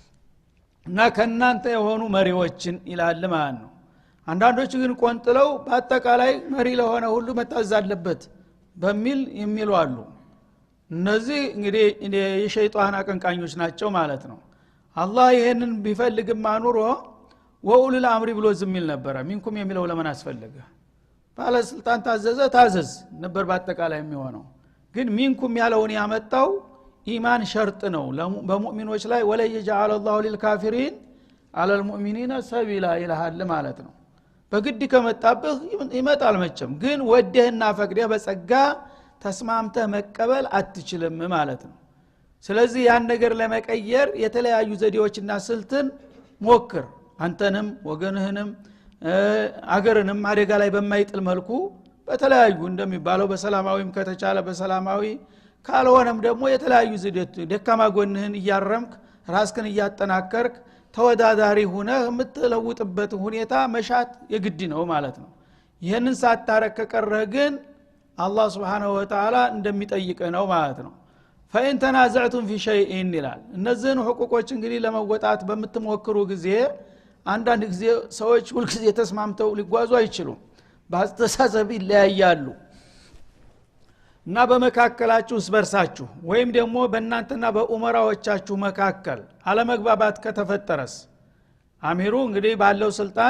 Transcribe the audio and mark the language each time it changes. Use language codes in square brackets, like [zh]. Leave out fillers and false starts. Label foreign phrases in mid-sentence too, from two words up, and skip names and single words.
[am] እና ከናንተ የሆኑ መሪዎችን ይላል ማለት ነው። አንዳንዶች ግን ቆንጥለው በአጠቃላይ መሪ ለሆነ ሁሉ መታዘዝ አለበት በሚል የሚሉ አሉ። እነዚህ እንግዲህ የሸይጣን አቀንቃኞች ናቸው ማለት ነው። አላህ ይሄንን ቢፈልግማ ኑሮ [ar] وأولو الأمر [am] ብሎ ዝም ይል ነበር። ሚንኩም የሚለው ለምን አስፈለገ? ባለስልጣን ታዘዝ ነበር በአጠቃላይ የሚሆነው። ግን ሚንኩም ያለውን ያመጣው [ar] إيمان شرط [am] ነው በሙእሚኖች ላይ። ወለ [ar] يجعل الله للكافرين على المؤمنين سبيلا [am] ይላል ማለት ነው። በግድ ከመጣብህ ይመጣል መቼም። ግን ወደህና ፈቅደህ በጸጋ ተስማምተህ መቀበል አትችልም ማለት ነው። ስለዚህ ያን ነገር ለመቀየር የተለያዩ ዘዴዎችና ስልትን ሞክር። አንተንም ወገንህንም አገርንም አደጋ ላይ በማይጥል መልኩ በተለያዩ እንደሚባለው በሰላማዊም ከተቻለ በሰላማዊ ካልሆነም ደግሞ የተለያዩ ዝደት ደካማ ጎንህን እያረምክ ራስክን እያጠናከርክ ተወዳዳሪ ሆነ የምትለውጥበት ሁኔታ መሻት የግድ ነው ማለት ነው። ይሄንን ሳታረክ ከቀረህ ግን አላህ [ar] سبحانه وتعالى [am] እንደሚጠይቅ ነው ማለት ነው። [ar] فإن تنازعتم في شيء [am] ይላል። እነዚህን ሁቁቆች እንግዲህ ለመወጣት በምትሞክሩ ጊዜ አንዳንድ ጊዜ ሰዎች ሁሉ ጊዜ ተስማምተው ሊጓዙ አይችሉም። በአስተሳሰብ ይለያያሉ እና በመካከላችሁ ስበርሳችሁ ወይም ደግሞ በእናንተና በኡመራዎቻችሁ መካከል አለመግባባት ከተፈጠረስ አሚሩ እንግዲህ ባለው ስልጣን